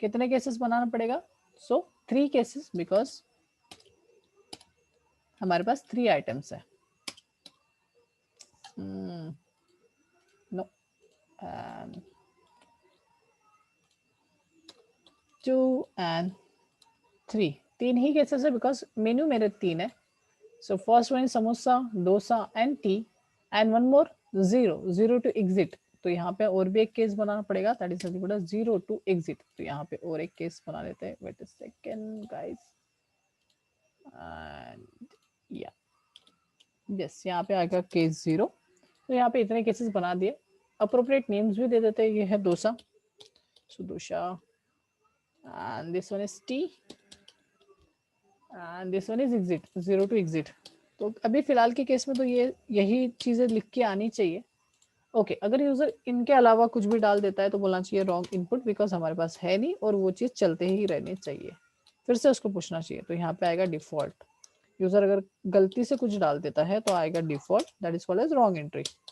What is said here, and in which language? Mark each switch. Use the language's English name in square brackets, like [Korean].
[Hindi] कितने केसेस बनाना पड़ेगा, सो 3 cases, because हमारे पास 3 आइटम्स है। [English] no, 2 and [Hindi] 3, 3 ही केसेस है बिकॉज मेन्यू मेरे 3 है. [English] So first one is samosa, dosa and tea, and one more zero to exit. [Hindi] तो यहाँ पे और भी एक केस बनाना पड़ेगा, [English] that is nothing but a 0 to exit. [Hindi] तो यहाँ पे और एक केस बना लेते हैं. [English] Wait a second, guys. And yeah, yes, [Hindi] यहाँ पे आएगा केस 0. तो यहाँ पे इतने केसेस बना दिए. [English] Appropriate names [Hindi] भी दे देते हैं. ये है dosa, [English] so dosa, and this one is tea, and this one is exit, 0 to exit. [Hindi] तो अभी फिलहाल के केस में तो ये यही चीजें लिख के आनी चाहिए. ओके, अगर यूजर इनके अलावा कुछ भी डाल देता है तो बोलना चाहिए रॉन्ग इनपुट, बिकॉज हमारे पास है नहीं और वो चीज चलते ही रहनी चाहिए. फिर से उसको पूछना चाहिए. तो यहाँ पे आएगा डिफॉल्ट. यूजर अगर गलती से कुछ डाल देता है तो आएगा default, [English] That is called as wrong entry.